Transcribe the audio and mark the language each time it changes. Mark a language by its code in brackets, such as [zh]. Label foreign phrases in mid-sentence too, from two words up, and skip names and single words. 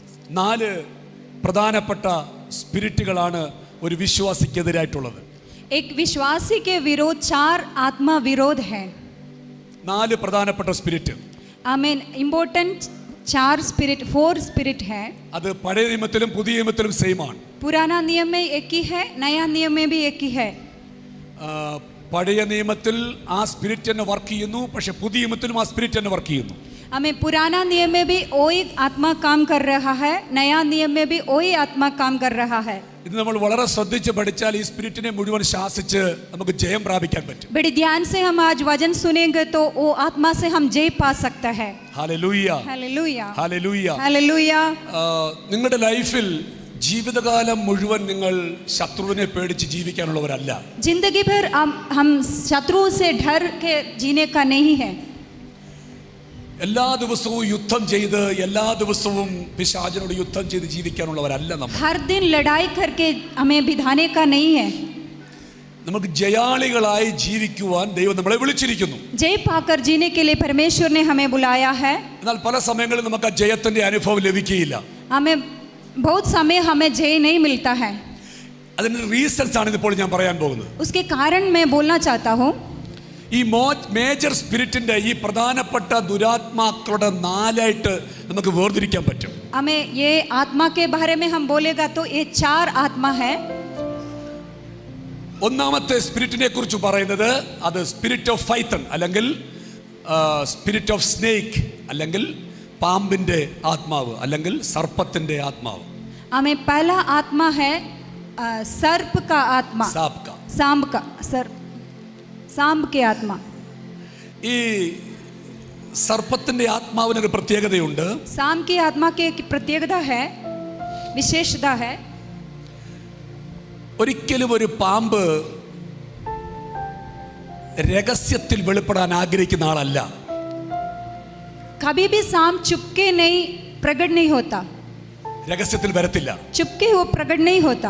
[ml] നാല് പ്രധാനപ്പെട്ട സ്പിരിറ്റുകളാണ് ഒരു വിശ്വാസിക്കെതിരായിട്ടുള്ളത്. [hi] एक विश्वासी के विरोध 4 आत्मा विरोध है. [ml] നാല് പ്രധാനപ്പെട്ട സ്പിരിറ്റ്. [hi] आमीन. इम्पोर्टेंट 4 स्पिरिट 4 स्पिरिट है. [ml] അത് പഴയ നിയമത്തിലും പുതിയ നിയമത്തിലും സെയിം ആണ്. [hi] पुराना नियम में एक ही है, नया नियम में भी एक ही है. [ml] പഴയ നിയമത്തിൽ ആ സ്പിരിറ്റ് തന്നെ വർക്ക് ചെയ്യുന്നു, പക്ഷെ പുതിയ നിയമത്തിലും ആ സ്പിരിറ്റ് തന്നെ വർക്ക് ചെയ്യുന്നു. [hi] हमें पुराना नियम में भी वही आत्मा काम कर रहा है, नया नियम में भी वही आत्मा काम कर रहा है. [ml] ഇത് നമ്മൾ വളരെ ശ്രദ്ധിച്ച് പഠിച്ചാൽ ഈ സ്പിരിറ്റിനെ മുഴുവൻ ശാസിച്ച് നമുക്ക് ജയം പ്രാപിക്കാൻ പറ്റും. [hi] बड़े ध्यान से हम आज वचन सुनेंगे तो वो आत्मा से हम जय पा सकता है. [ml] ഹല്ലേലൂയ, [hi] हालेलुया, [ml] ഹല്ലേലൂയ, [hi] हालेलुया. [ml] നിങ്ങളുടെ ലൈഫിൽ ജീവിതകാലം മുഴുവൻ നിങ്ങൾ ശത്രുവിനെ പേടിച്ച് ജീവിക്കാനുള്ളവരല്ല. [hi] जिंदगी भर हम शत्रुओं से डर के जीने का नहीं है. [ml] എല്ലാ ദിവസവും യുദ്ധം ചെയ്ത് എല്ലാ ദിവസവും പിശാചിനോട് യുദ്ധം ചെയ്ത് ജീവിക്കാനുള്ളവരല്ല നമ്മൾ. [hi] हर दिन लड़ाई करके हमें बिधाने का नहीं है. [ml] നമുക്ക് ജയാളികളായി ജീവിക്കുവാൻ ദൈവം നമ്മളെ വിളിച്ചിരിക്കുന്നു. [hi] जय पाकर जीने के लिए परमेश्वर ने हमें बुलाया है. [ml] എന്നാൽ പല സമയങ്ങളിൽ നമുക്ക് ആ ജയത്തിന്റെ അനുഭവം ലഭിക്കുകയില്ല. [hi] हमें बहुत समय हमें जय नहीं मिलता है. [ml] അതിന്റെ റീസൺസ് ആണ് ഇപ്പോൾ ഞാൻ പറയാൻ പോകുന്നത്. [hi] उसके कारण मैं बोलना चाहता हूँ. [ml] ഈ മേജർ സ്പിരിറ്റിന്റെ ഈ പ്രധാനപ്പെട്ട ദുരാത്മാക്കളുടെ നാലായിട്ട് നമുക്ക് വേർതിരിക്കാൻ പറ്റും. [hi] हमें ये आत्मा के बारे में हम बोलेगा तो ये 4 आत्मा है. [ml] ഒന്നാമത്തെ സ്പിരിറ്റിനെ കുറിച്ച് പറയുന്നത് അത് [en] spirit of python [ml] അല്ലെങ്കിൽ [en] spirit of snake [ml] അല്ലെങ്കിൽ പാമ്പിന്റെ ആത്മാവ് അല്ലെങ്കിൽ സർപ്പത്തിന്റെ ആത്മാവ്. [hi] हमें पहला आत्मा है सर्प का आत्मा, सांप का सांप की आत्मा. [ml] ഈ സർപ്പത്തിന്റെ ആത്മാവിനൊരു പ്രത്യേകതയുണ്ട്. [hi] सांप की आत्मा की एक प्रत्येकता है, विशेषता है. [ml] ഒരിക്കലും ഒരു പാമ്പ് രഹസ്യത്തിൽ വെളിപ്പെടാൻ ആഗ്രഹിക്കുന്ന ആളല്ല. [hi] कभी भी सांप चुपके नहीं प्रकट नहीं होता. [ml] രഹസ്യത്തിൽ വരത്തില്ല. [hi] चुपके वो प्रकट नहीं होता.